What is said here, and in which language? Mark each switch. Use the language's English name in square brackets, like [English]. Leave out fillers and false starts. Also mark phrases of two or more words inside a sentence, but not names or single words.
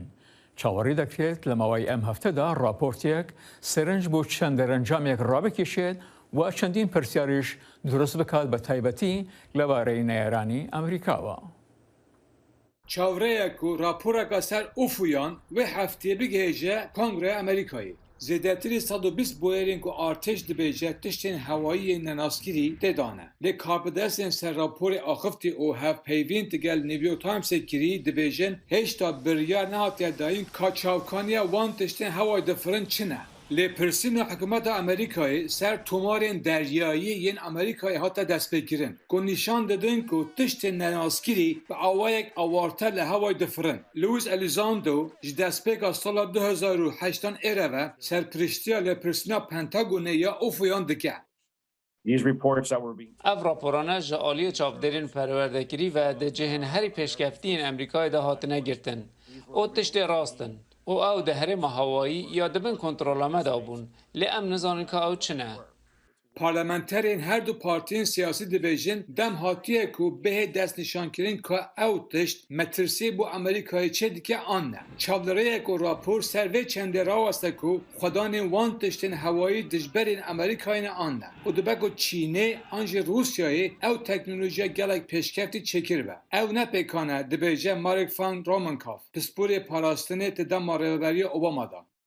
[Central Kurdish] چاوەڕی دەکرێت لە ماوەی ئەم هەفتەدا راپۆرتێک سەرنج بۆ چەند دەرەنجامێک ڕابکێشێت و چەندین پرسیاریش دروست بکات بە تایبەتی لەبارەی نەیرانی ئەمریکاوە. [Kurdish] چاوەڕەیەک و راپۆرێکە سەر ئوفویان وێ هەفتێ بگەێژە کۆنگرە ئەمریکایی. زێدەتری 120 بۆیەرێن و ئارتێش دەبێژە تشتên hewayiyê nenaskirî têdane. Lê karpidestên ser raporê axifti û hevpeyvên tigel New York Timesê kirî dibêjin hêşta biryar nehatiye dayîn ka çavkaniya wan tiştên hewayê difirin çi ne. Lê pirsîna hikûmeta Amerîkayê ser tomarên deryayî yên Amerîkayê hate destpêkirin ku nîşan didin ku tiştên nenaskirî bi awayek awarter li hewayê difirin. Louis Elizondo ji destpêka sala 2008 êreve serpirîştiya lêpirsîna Pentagonê ya UFOyan dike. اف راپورانه جالی چاپدرین پروردگری و ده جهن هری پیشکفتین امریکای ده هاتنه گرتن او تشت راستن او ده هرم هوایی یا دبن کنترولامه دابون لی ام نزانن که او چنه پارلمانترین هر دو پارتین سیاسی دبیجن دم هاتیه کو به دست نشان کرین که او تشت مترسی بو امریکای چه دیگه آن نه چابلره کو راپور سروی چنده راوسته کو خدان وان تشتین هوایی دجبرین امریکای آن نه و دبگو چینه آنج روسیای او تکنولوژیا گلک پیشکفتی چکر به او نه پیکانه دبیجه مارک فان رومانکاف پسپوری پاراستنه تدام ماروبری اوباما دا